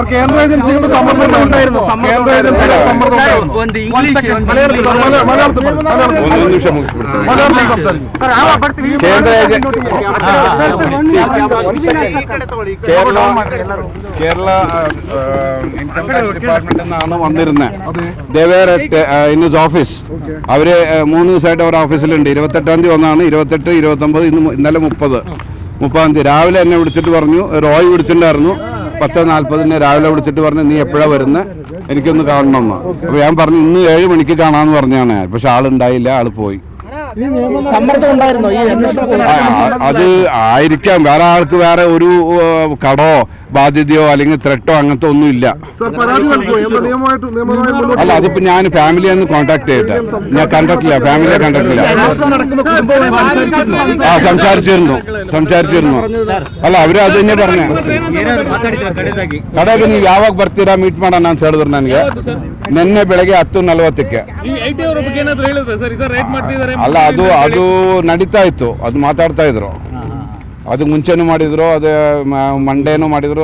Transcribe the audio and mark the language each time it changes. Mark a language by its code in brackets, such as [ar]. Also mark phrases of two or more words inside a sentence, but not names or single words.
[kn] ಒಂದು ನಿಮಿಷ ಮುಗಿಸ್ಬಿಡ್ತೀನಿ. ಕೇರಳ [en] income tax department [kn] ನಾನು വന്നിരുന്നേ. [en] They were in his office. [ml] അവര് 3 ദിവസമായിട്ട് അവരുടെ ഓഫീസിലുണ്ട്. 28-ാം തീയതി ഒന്നാണ്, 28, 29, ഇന്നലെ 30-ാം തീയതി രാവിലെ എന്നെ വിളിച്ചിട്ട് പറഞ്ഞു. റോയ് വിളിച്ചിട്ടുണ്ടായിരുന്നു. 10:40 രാവിലെ വിളിച്ചിട്ട് പറഞ്ഞു, നീ എപ്പോഴാണ് വരുന്നത്, എനിക്കൊന്ന് കാണണമെന്ന്. അപ്പോൾ ഞാൻ പറഞ്ഞു ഇന്ന് 7 മണിക്ക് കാണാമെന്ന് പറഞ്ഞാണ്. പക്ഷെ ആളുണ്ടായില്ല, ആള് പോയി. അത് ആയിരിക്കാം. വേറെ ആൾക്ക് വേറെ ഒരു കടോ ബാധ്യതയോ അല്ലെങ്കിൽ ത്രെട്ടോ അങ്ങനത്തെ ഒന്നുമില്ല. അല്ല, അതിപ്പോ ഞാൻ ഫാമിലിയൊന്ന് കോൺടാക്ട് ചെയ്തിട്ട് ഞാൻ കണ്ടിട്ടില്ല, ഫാമിലിയെ കണ്ടിട്ടില്ല. സംസാരിച്ചിരുന്നു. [kn] ಅಲ್ಲ, ಅವರೇ ಅದನ್ನೇ പറഞ്ഞ ಕಡೆಗೆ ನೀವು ಯಾವಾಗ ಬರ್ತೀರಾ ಮೀಟ್ ಮಾಡೋಣ ಅಂತ ಹೇಳಿದ್ರು ನನಗೆ. ನಿನ್ನೆ ಬೆಳಗ್ಗೆ 10:40ಕ್ಕೆ. ಅಲ್ಲ, ಅದು ನಡೀತಾ ಇತ್ತು, ಅದು ಮಾತಾಡ್ತಾ ಇದ್ರು. ಅದು ಮುಂಚೆನೂ ಮಾಡಿದ್ರು, ಅದು ಮಂಡೇನೂ ಮಾಡಿದ್ರು.